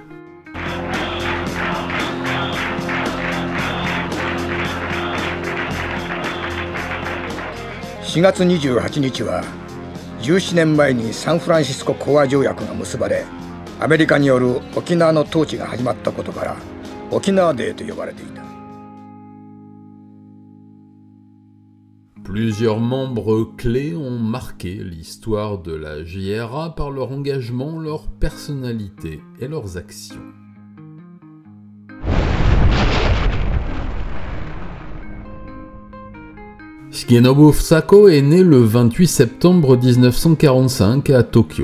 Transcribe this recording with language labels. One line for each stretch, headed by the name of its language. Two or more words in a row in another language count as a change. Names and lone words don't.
Japanese: « 4 月28日は17年前にサンフランシスコ講和条約が結ばれ、アメリカによる沖縄の統治が始まったことから沖縄デーと呼ばれていた。
French: Plusieurs membres clés ont marqué l'histoire de la JRA par leur engagement, leur personnalité et leurs actions. Shigenobu Sako est née le 28 septembre 1945 à Tokyo.